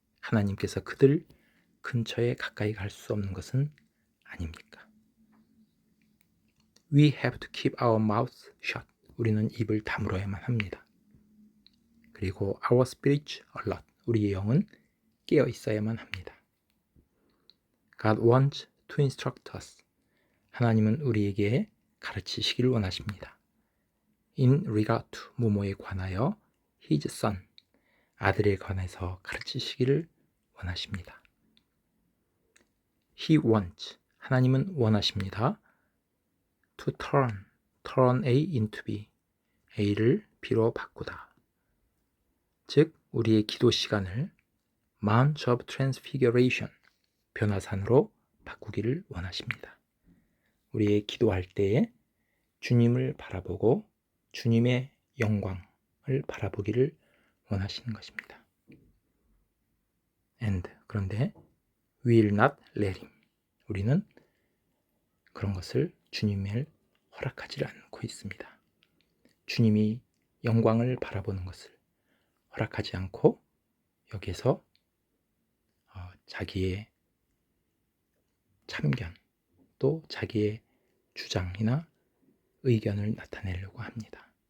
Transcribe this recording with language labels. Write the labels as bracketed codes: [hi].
[ko] 하나님께서 그들 근처에 가까이 갈 수 없는 것은 아닙니까? [en] We have to keep our mouths shut. [ko] 우리는 입을 다물어야만 합니다. [en] 그리고 our spirits alert. [ko] 우리의 영은 깨어 있어야만 합니다. [en] God wants to instruct us. [ko] 하나님은 우리에게 가르치시기를 원하십니다. [en] In regard to [ko] 뭐뭐에 관하여 [en] His Son. [ko] 아들에 관해서 가르치시기를 원하십니다. [en] He wants. [ko] 하나님은 원하십니다. [en] To turn A into B. [ko] A를 B로 바꾸다. 즉 우리의 기도 시간을 Mount of Transfiguration, 변화산으로 바꾸기를 원하십니다. 우리의 기도할 때에 주님을 바라보고 주님의 영광을 바라보기를 원하시는 것입니다. [en] 그런데 we will not let him. [ko] 우리는 그런 것을 주님을 허락하지 않고 있습니다. 주님이 영광을 바라보는 것을 허락하지 않고 여기에서 자기의 참견 또 자기의 주장이나 의견을 나타내려고 합니다.